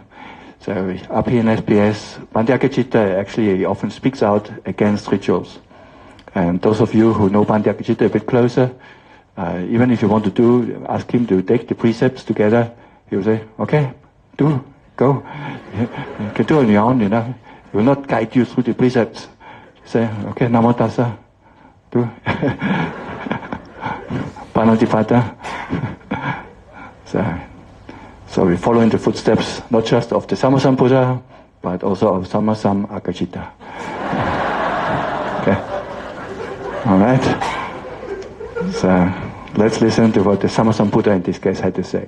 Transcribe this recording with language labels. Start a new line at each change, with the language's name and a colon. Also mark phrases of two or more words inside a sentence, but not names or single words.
English: So up here in SBS, Bhante actually often speaks out against rituals. And those of you who know Bhante a bit closer, even if you want to ask him to take the precepts together, he will say, okay, go. You can do it on your own, you know. He will not guide you through the precepts. Say, okay,
Pali: Namo Tassa,
English: do. Panatipata. So we follow in the footsteps, not just of the Sammasambuddha, but also of Sammasam Akajita. Okay. All right. So let's listen to what the Sammasambuddha in this case had to say.